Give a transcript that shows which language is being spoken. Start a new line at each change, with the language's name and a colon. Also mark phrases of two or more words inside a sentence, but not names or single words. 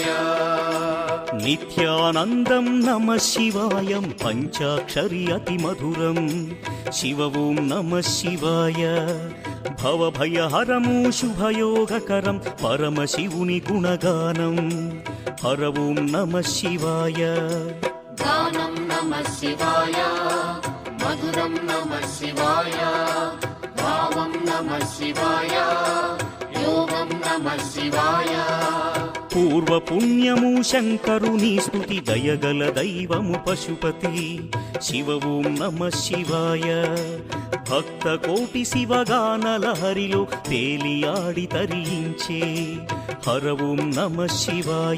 Telugu: నిత్యానందం నమ శివాయం పంచాక్షరి అతి మధురం
Sanskrit: శివ ఓం నమ శివాయ
Telugu: భవభయహరము శుభయోగకరం పరమశివుని గుణగానం
Sanskrit: హర ఓం నమ శివాయ गानं नमः शिवाय मधुरं नमः शिवाय भावं नमः शिवाय योगं नमः शिवाय
Telugu: పూర్వ పుణ్యము శంకరుని స్తుతి దయగల దైవము పశుపతి
Sanskrit: శివ ఓం నమ శివాయ
Telugu: భక్త కోటి శివగానల హరిలో తేలియాడి తరించే
Sanskrit: హర ఓం నమ శివాయ